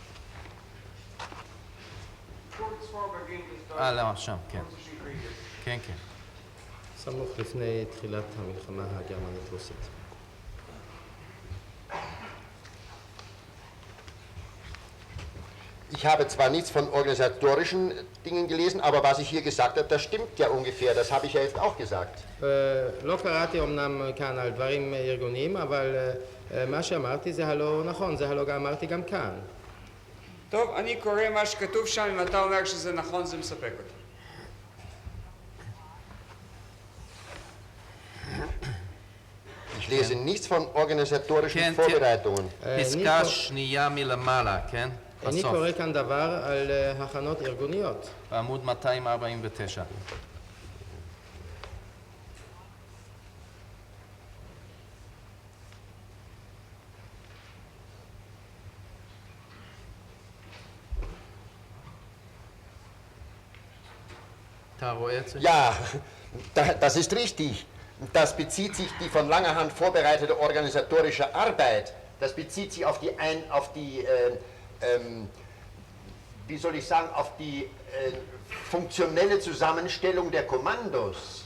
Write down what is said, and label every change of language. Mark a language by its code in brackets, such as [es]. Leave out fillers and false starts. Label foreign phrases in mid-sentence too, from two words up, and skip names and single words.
[he] לא, שם, כן. כן, כן. סמוך לפני תחילת המלחמה הגרמנית רוסית. [de] Ich habe zwar nichts von organisatorischen Dingen gelesen, aber was ich hier gesagt habe, das stimmt ja ungefähr. Das habe ich ja jetzt auch gesagt. [he] לא קראתי אמנם כאן על דברים ארגוניים, אבל מה שאמרתי זה הלא נכון, זה הלא אמרתי גם כאן. טוב, אני קורא מה שכתוב שם, אם אתה אומר שזה נכון, זה מספק אותי. [de] Ich lese nichts von organisatorischen [he] כן, [de] Vorbereitungen. [he] פסקה שנייה מלמעלה, כן? אני בסוף, קורא כאן דבר על הכנות ארגוניות. בעמוד 249. אתה רואה את זה? [de] Ja, das ist richtig. Das bezieht sich, die von langer Hand vorbereitete organisatorische Arbeit, das bezieht sich auf die wie soll ich sagen, auf die funktionelle Zusammenstellung der Kommandos.